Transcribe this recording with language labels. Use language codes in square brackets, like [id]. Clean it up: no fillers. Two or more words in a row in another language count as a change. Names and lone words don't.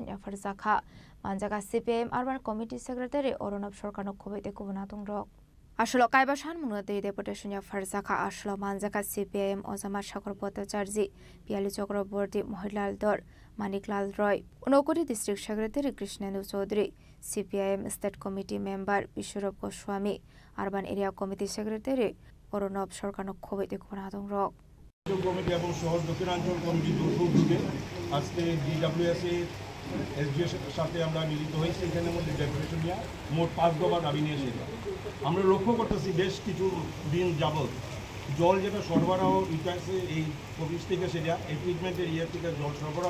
[trp] ya farza kha manjaga CPM [en] urban committee secretary [trp] Oronab Sarkar no khobaite kubuna tongrok Ashlo Kaibasan Munate deputation ya Farzaka Ashlo Manjaka CPIM Ozama Shakar Bhattacharji Piali Chakraborty Mohilal Dor Maniklal Roy Unokoti [en] District Secretary [trp] Krishnendu Chaudhary CPIM [en] State Committee Member [trp] Bishorab Goswami [en] Urban Area Committee Secretary [trp] Oronab Sarkar no khobaite kubuna tongrok [bn] কমিটি এবং শহর দক্ষিণাঞ্চল কমিটি দুর্যোগে আজকে DWS এসডিওর সাথে আমরা মিলিত হয়েছি এখানের মধ্যে ডেপুটেশন নিয়ে মোট 5 দফা দাবি নিয়ে এসেছি আমরা লক্ষ্য করতেছি বেশ কিছু দিন যাবত জল যেটা সরবরাহ হইতেছে এই অফিস থেকে সেটা এই ট্রিটমেন্টের ইয়ে থেকে জল সরবরাহ